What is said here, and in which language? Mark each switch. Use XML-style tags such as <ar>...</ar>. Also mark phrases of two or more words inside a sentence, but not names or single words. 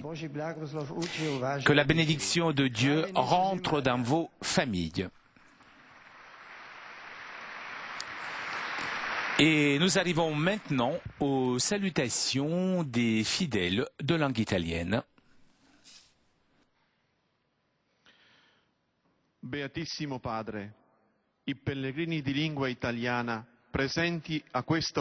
<fr>Que la bénédiction de Dieu rentre dans vos familles. Et nous arrivons maintenant aux salutations des fidèles de langue italienne.</fr> <it>Beatissimo Padre, i pellegrini di lingua italiana presenti a questa</it>